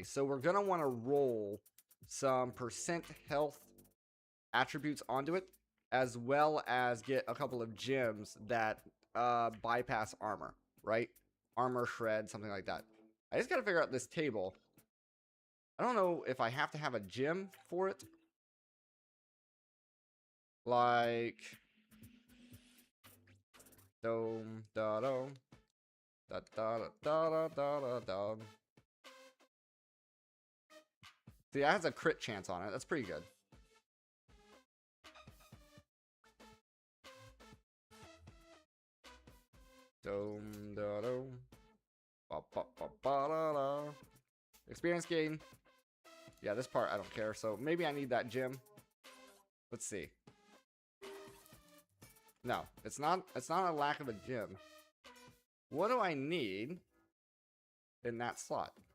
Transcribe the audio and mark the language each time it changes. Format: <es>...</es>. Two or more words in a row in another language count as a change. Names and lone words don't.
<en>So we're gonna want to roll some percent health attributes onto it, as well as get a couple of gems that bypass armor, right? Armor shred, something like that. I just gotta figure out this table. I don't know if I have to have a gem for it. Like... Dome, da dome, da da da da da da da. See, that has a crit chance on it. That's pretty good. Dome, da dome, ba ba ba ba da da. Experience gain. Yeah, this part I don't care. So maybe I need that gem. Let's see. No, it's not a lack of a gem. What do I need in that slot?</en>